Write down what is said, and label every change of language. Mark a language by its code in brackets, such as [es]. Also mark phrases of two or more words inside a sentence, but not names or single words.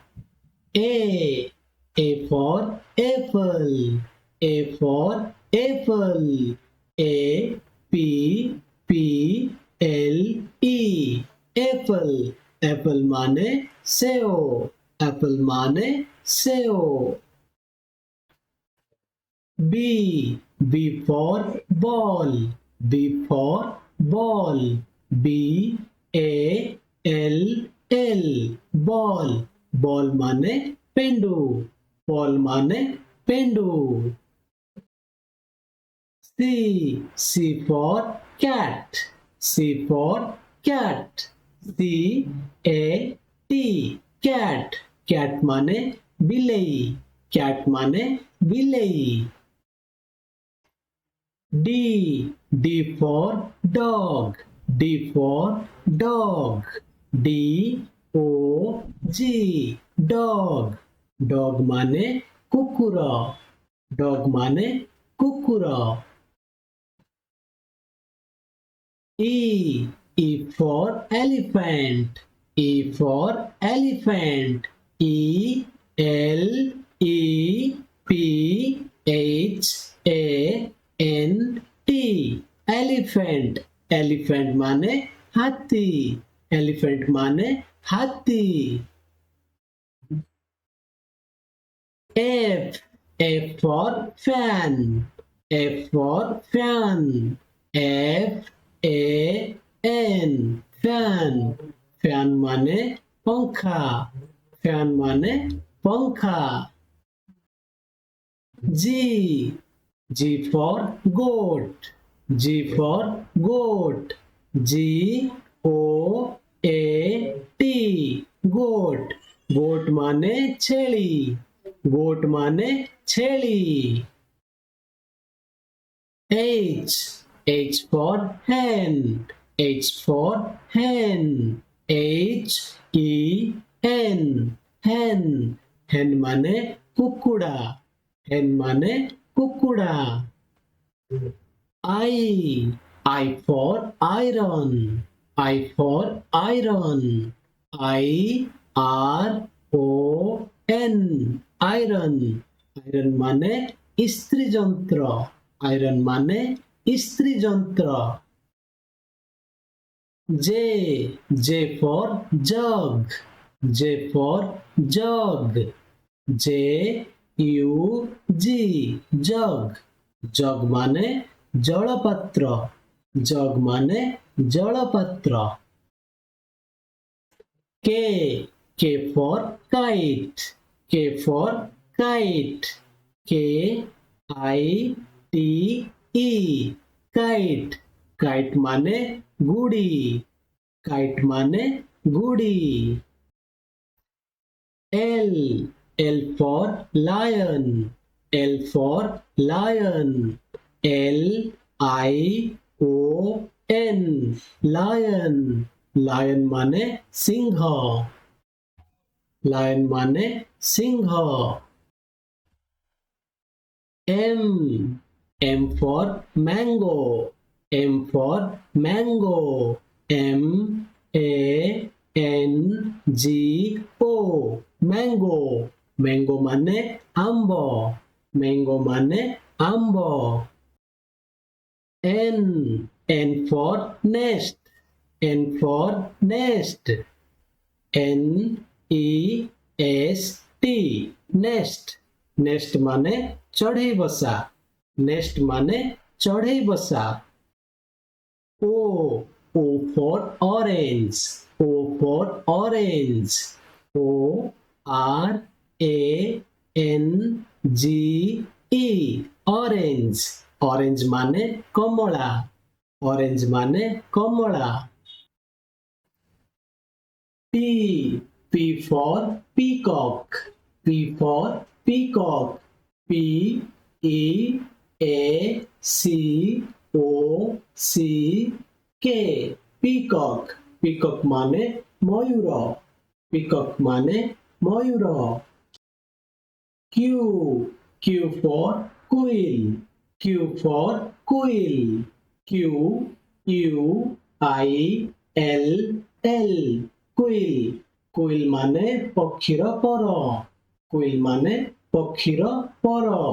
[en] A for apple, A for apple, A P P L E apple. [or] ଏପ୍ପଲ ମାନେ ସେବ, ଏପ୍ପଲ ମାନେ ସେବ। [en] B for ball, B for ball, BALL ball, ball [or] ମାନେ ପେଣ୍ଡୁ, [en] ball [or] ମାନେ ପେଣ୍ଡୁ। [en] C for cat, C for cat, CAT cat, cat [or] ମାନେ ବିଲେଇ, [en] cat [or] ମାନେ ବିଲେଇ। [en] D for dog, D for dog, DOG dog, dog [or] ମାନେ କୁକୁର, [en] dog [or] ମାନେ କୁକୁର। [en] E for elephant, E for elephant, ELEPHANT elephant, elephant [or] ମାନେ ହାତୀ, [en] elephant [or] ମାନେ ହାତୀ। [en] F for fan, F for fan, FAN fan, fan [or] ମାନେ ପଙ୍ଖା, [en] fan [or] ମାନେ ପଙ୍ଖା। [en] G for goat, G for goat, GOAT goat, goat [or] ମାନେ ଛେଳି, [en] goat [or] ମାନେ ଛେଳି। [en] H for hen, H for hen, HEN hen, hen [or] ମାନେ କୁକୁଡ଼ା, [en] hen [or] ମାନେ କୁକୁଡ଼ା। [en] I for iron, I for iron, IRON iron, iron [or] ମାନେ ଇସ୍ତ୍ରୀ ଯନ୍ତ୍ର, [en] iron [or] ମାନେ ଇସ୍ତ୍ରୀ ଯନ୍ତ୍ର। [en] J for jug, J for jug, JUG jug, jug [or] ମାନେ ଜଳପାତ୍ର, [en] jug [or] ମାନେ ଜଳପାତ୍ର। [en] K for kite, K for kite, KITE kite, kite [or] ମାନେ ଗୁଡ଼ି, [en] kite [or] ମାନେ ଗୁଡ଼ି। [en] L for lion, L for lion, LION lion, lion [or] ମାନେ ସିଂହ, [en] lion [or] ମାନେ ସିଂହ। [en] M for mango, M for mango, MANGO mango, mango [or] ମାନେ ଆମ୍ବୋ, [en] mango [or] ମାନେ ଆମ୍ବୋ। [en] N for nest, N for nest, NEST nest, nest [or] ମାନେ ଚଢ଼େଇ ବସା, [en] nest [or] ମାନେ ଚଢ଼େଇ ବସା। [en] O for orange, O for orange, ORANGE orange, orange [or] ମାନେ କମଳା, [en] orange [or] ମାନେ କମଳା। [en] P for peacock, P for peacock, PEACOCK peacock, peacock [or] ମାନେ ମୟୂର, [en] peacock [or] ମାନେ ମୟୂର। [en] Q for quail, Q for quill. Q U I L L quill. [or] Quill ମାନେ ପକ୍ଷୀର ପର। Quill ମାନେ ପକ୍ଷୀର ପର।